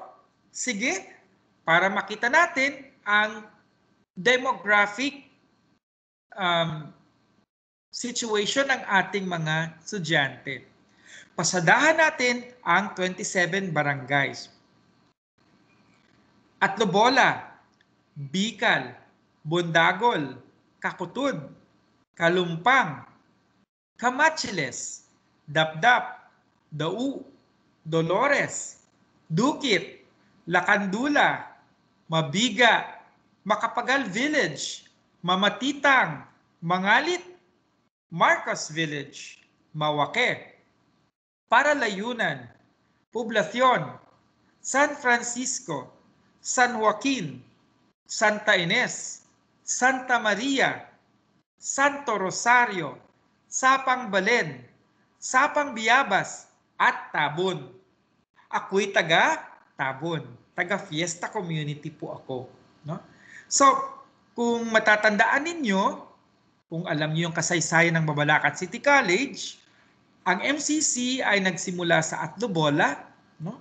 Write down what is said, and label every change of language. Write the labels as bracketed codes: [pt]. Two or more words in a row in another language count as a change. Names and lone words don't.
[tl] Sige, para makita natin ang [en] demographic situation [tl] ng ating mga estudyante. Pasadahan natin ang 27 barangays. Atlobola, Bicol, Bundagol, Kakutud, Kalumpang, Camatchiles, Dapdap, Dau, Dolores, Dukit, Lakandula, Mabiga, Makapagal Village, Mamatitang, Mangalit, Marcos Village, Mawake, Paralayunan, Poblacion, San Francisco, San Joaquin, Santa Ines, Santa Maria, Santo Rosario, Sapang Balen, Sapang Biabas, at Tabon. Ako'y taga Tabon. Taga Fiesta Community po ako. No? So, kung matatandaan ninyo, kung alam niyo yung kasaysayan ng Mabalacat City College, ang MCC ay nagsimula sa Atlobola, no?